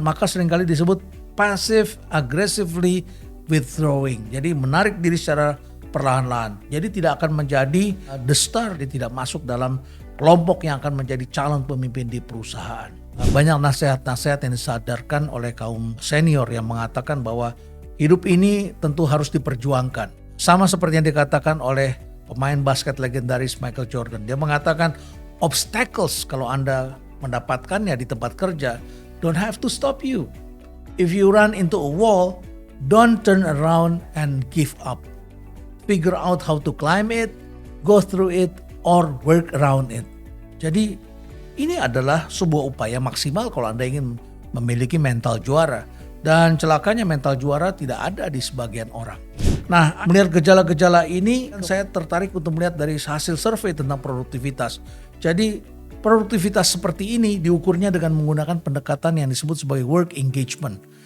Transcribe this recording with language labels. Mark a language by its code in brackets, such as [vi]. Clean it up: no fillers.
[id] Maka seringkali disebut [en] passive aggressively withdrawing. [id] Jadi menarik diri secara perlahan-lahan. Jadi tidak akan menjadi [en] the star, [id] dia tidak masuk dalam kelompok yang akan menjadi calon pemimpin di perusahaan. Banyak nasihat-nasihat yang disadarkan oleh kaum senior yang mengatakan bahwa hidup ini tentu harus diperjuangkan. Sama seperti yang dikatakan oleh pemain basket legendaris Michael Jordan. Dia mengatakan [en] obstacles [id] kalau Anda mendapatkannya di tempat kerja [en] don't have to stop you. If you run into a wall, don't turn around and give up. Figure out how to climb it, go through it, or work around it. [id] Jadi ini adalah sebuah upaya maksimal kalau Anda ingin memiliki mental juara. Dan celakanya mental juara tidak ada di sebagian orang. Nah, melihat gejala-gejala ini, saya tertarik untuk melihat dari hasil survei tentang produktivitas. Jadi, produktivitas seperti ini diukurnya dengan menggunakan pendekatan yang disebut sebagai work engagement.